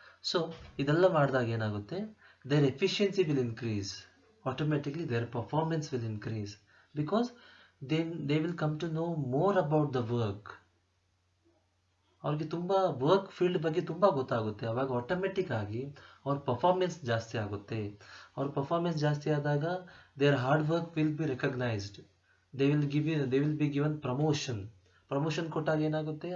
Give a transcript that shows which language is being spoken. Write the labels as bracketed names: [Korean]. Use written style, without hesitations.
[Kannada] So ಇದೆಲ್ಲ ಮಾಡಿದಾಗ ಏನಾಗುತ್ತೆ? [English] Their efficiency will increase. Automatically their performance will increase, because then they will come to know more about the work. [Kannada] ಅವ್ರಿಗೆ ತುಂಬ work field ಬಗ್ಗೆ ತುಂಬ ಗೊತ್ತಾಗುತ್ತೆ. ಅವಾಗ ಆಟೋಮೆಟಿಕ್ ಆಗಿ ಅವ್ರ ಪರ್ಫಾರ್ಮೆನ್ಸ್ ಜಾಸ್ತಿ ಆಗುತ್ತೆ. ಅವ್ರ ಪರ್ಫಾರ್ಮೆನ್ಸ್ ಜಾಸ್ತಿ ಆದಾಗ [English] Their hard work will be recognised. They will be given promotion [Kannada] ಕೊಟ್ಟಾಗ ಏನಾಗುತ್ತೆ?